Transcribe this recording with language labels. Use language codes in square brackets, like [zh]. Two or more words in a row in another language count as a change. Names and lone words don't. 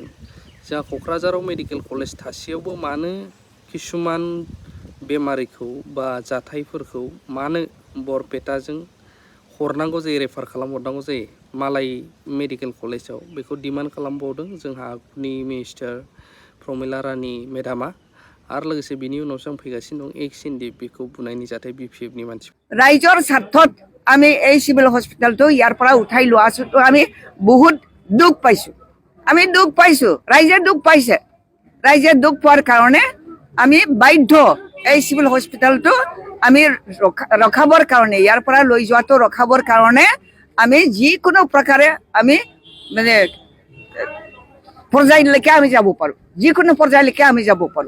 [brx] जोंहा क'क्राझाराव [en] medical college [brx] थासेयावबो मानो किसुमान बेमारिखौ बा जाथायफोरखौ मानो बरपेटाजों हरनांगौ जायो, रेफार खालामहरनांगौ जायो मालाय [en] medical collegeाव? [brx] बेखौ डिमान्ड खालामबावदों जोंहा आगुनि मिनिस्टार प्रमिला रानी मेडामा। आरो लोगोसे बिनि उनावसो आं फैगासिनो दं एक्स एनडिएफबिखौ बुनायनि जाथाय बिपिएफनि मानसि। [as] ৰাইজৰ স্বাৰ্থত আমি এই [en] civil hospitalটো [as] ইয়াৰ পৰা উঠাই লোৱা আছোতো আমি বহুত দুখ পাইছো। আমি দুখ পাইছো, ৰাইজে দুখ পাইছে। ৰাইজে দুখ পোৱাৰ কাৰণে আমি বাধ্য এই [en] civil hospitalটো [as] আমি ৰখাবৰ কাৰণে ইয়াৰ পৰা লৈ যোৱাটো ৰখাবৰ কাৰণে আমি যিকোনো প্ৰকাৰে আমি মানে পৰ্যায়লৈকে আমি যাব পাৰোঁ যিকোনো পৰ্যায়লৈকে আমি যাব পাৰোঁ